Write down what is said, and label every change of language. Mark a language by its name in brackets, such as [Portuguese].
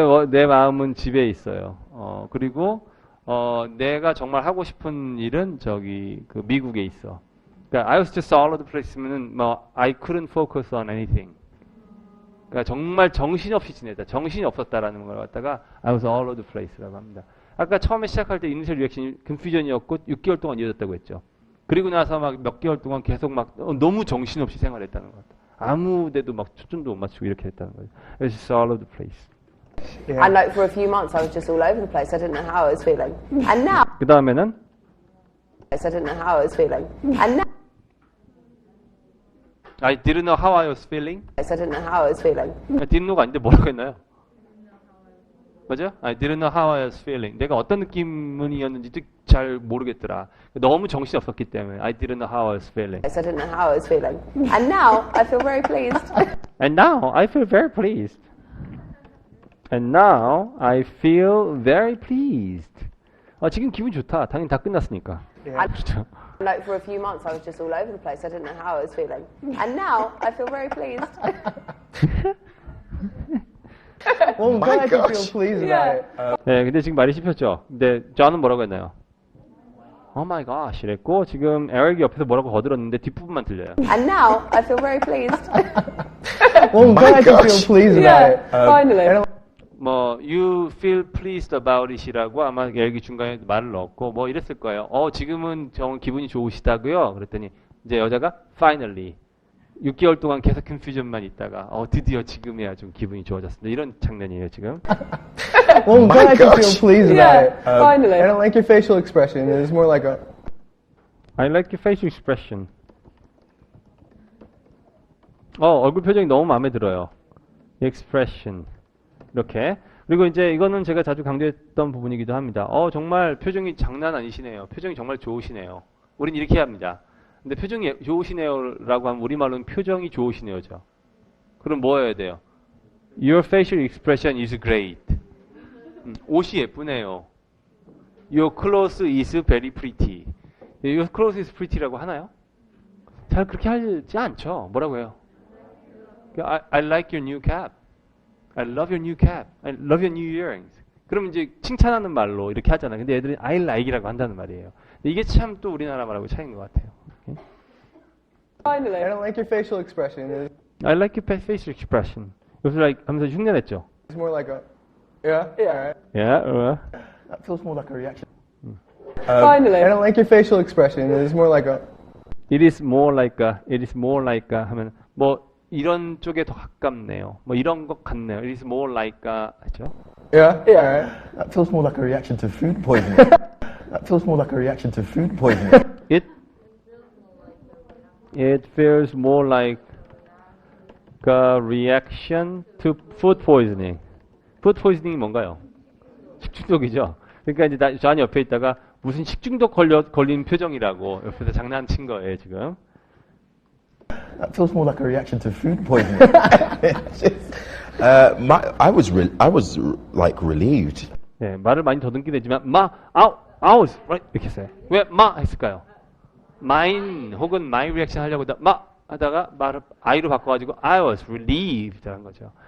[Korean] 내 마음은 집에 있어요. 그리고 내가 정말 하고 싶은 일은 저기 그 미국에 있어. 그러니까 [English] I was just all over the place [Korean] 면은 뭐 [English] I couldn't focus on anything. [Korean] 그러니까 정말 정신없이 지내다. 정신이 없었다라는 걸 갖다가 [English] I was all over the place [Korean] 라고 합니다. 아까 처음에 시작할 때 이니셜 리액션이 컨퓨전이었고 6개월 동안 이어졌다고 했죠. 그리고 나서 막 몇 개월 동안 계속 막 너무 정신없이 생활했다는 것 같아요. 아무 데도 막 초점도 못 맞추고 이렇게 했다는 거죠. [English] It was just all over the place. And like for a few months, I was just all over the place. I didn't know how I was feeling. And now [Korean] 그 다음에는 [English] I didn't know how I was feeling. And now I didn't know how I was feeling. I didn't know how I was feeling. I didn't know [Korean] 가 아닌데 뭐라고 했나요? 맞아요? [English] I didn't know how I was feeling. [Korean] 내가 어떤 느낌이었는지도 잘 모르겠더라. 너무 정신이 없었기 때문에 [English] I didn't know how I was feeling. I didn't know how I was feeling. And now I feel very pleased. And now I feel very pleased. And now I feel very pleased. [Korean] 지금 기분 좋다. 당연히 다 끝났으니까. 그렇죠. [English] And like for a few months, I was just all over the place. I didn't know how I was feeling. And now I feel very pleased. Well, I'm My glad you feel gosh. pleased about it. [Korean] 네, 근데 지금 말이 씹혔죠. 근데 저는 뭐라고 했나요? [English] Oh my gosh [Korean] 이랬고 지금 에릭이 옆에서 뭐라고 거들었는데 뒷부분만 들려요. [English] And now I feel very pleased. Well, I'm My glad you gosh. feel pleased about it. Finally. [Korean] 뭐 [English] you feel pleased about it [Korean] 이라고 아마 에릭이 중간에 말을 넣었고 뭐 이랬을 거예요. 지금은 정 기분이 좋으시다고요? 그랬더니 이제 여자가 finally 6개월 동안 계속 컨퓨전만 있다가 드디어 지금이야 좀 기분이 좋아졌습니다. 이런 장면이에요 지금. [English] Well, I'm My glad you feel gosh. pleased about it. Finally. I don't like your facial expression. It's more like a. I like your facial expression. [Korean] 얼굴 표정이 너무 마음에 들어요. expression. 이렇게. 그리고 이제 이거는 제가 자주 강조했던 부분이기도 합니다. 정말 표정이 장난 아니시네요. 표정이 정말 좋으시네요. 우린 이렇게 합니다. 근데 표정이 좋으시네요라고 하면 우리말로는 표정이 좋으시네요죠. 그럼 뭐 해야 돼요? [English] Your facial expression is great. [Korean] 옷이 예쁘네요. [English] Your clothes is very pretty. Your clothes is pretty [Korean] 라고 하나요? 잘 그렇게 하지 않죠. 뭐라고 해요? [English] I like your new cap. I love your new cap. I love your new earrings. [Korean] 그럼 이제 칭찬하는 말로 이렇게 하잖아요. 근데 애들이 [English] I like [Korean] 이라고 한다는 말이에요. 근데 이게 참 또 우리나라 말하고 차이인 것 같아요. [English] Finally. I don't like your facial expression. I like your facial expression. [Korean] 이것을 like 하면서 흉내냈죠. [English] It's more like a. Yeah. Alright. Yeah. That feels more like a reaction. Finally. I don't like your facial expression. It's more like a. It is more like a [Korean] 하면 뭐 이런 쪽에 더 가깝네요. 뭐 이런 것 같네요. [English] It is more like a [Korean] 하죠. [English] Yeah. Alright. That feels more like a reaction to food poisoning. That feels more like a reaction to food poisoning. It feels more like a reaction to food poisoning. [Korean] Food poisoning이 뭔가요? 식중독이죠. 그러니까 이제 저 안이 옆에 있다가 무슨 식중독 걸린 표정이라고 옆에서 장난친 거예요 지금. [English] That feels more like a reaction to food poisoning. I was like relieved. [Korean] 네, 말을 많이 더듬게 되지만 [English] I was right [Korean] 이렇게 했어요. 왜 했을까요? mine 혹은 my reaction 하려고 하다가 말을 I로 바꿔가지고 [English] I was relieved [Korean] 한 거죠.